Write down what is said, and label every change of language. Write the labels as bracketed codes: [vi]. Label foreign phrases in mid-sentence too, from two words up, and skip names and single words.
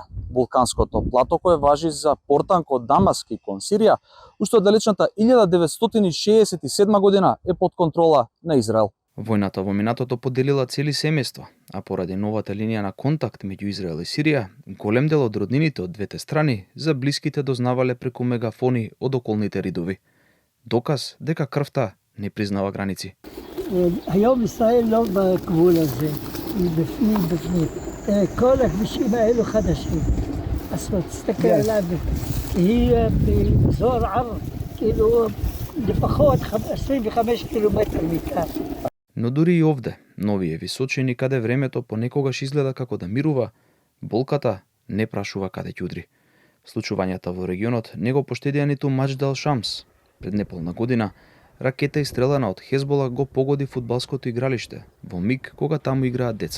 [mk] Вулканското плато кое важи за портан кон Дамаск и кон Сирија, уште од далечната 1967 година е под контрола на Израел. Војната во минатото поделила цели семејства, а поради новата линија на контакт меѓу Израел и Сирија, голем дел од роднините од двете страни за блиските дознавале преку мегафони од околните ридови. Доказ дека крвта не признава граници. [he] היום ישראל לא בגבול הזה, היא בפנים. כל הכבישים האלו חדשים. אז תסתכל עליו, היא באזור ער, כאילו לפחות 25 קילומטר מכאן. [mk] Но дури и овде, новие височини каде времето понекогаш изгледа како да мирува, болката не прашува каде ќе удри. Случувањата во регионот не го поштедија ниту Маџд Шамс. Пред неполна година, ракета истрелена од Хезбола го погоди фудбалското игралиште во миг кога таму играат деца.